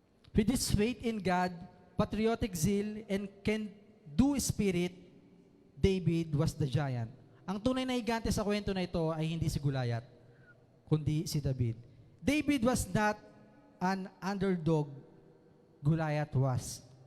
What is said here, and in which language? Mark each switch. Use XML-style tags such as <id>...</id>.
<en>With his faith in God, patriotic zeal, and can-do spirit, David was the giant.</en> <tl>Ang tunay na higante sa kwento na ito ay hindi si Gulayat, kundi si David.</tl> <en>David was not an underdog, Gulayat was.</en>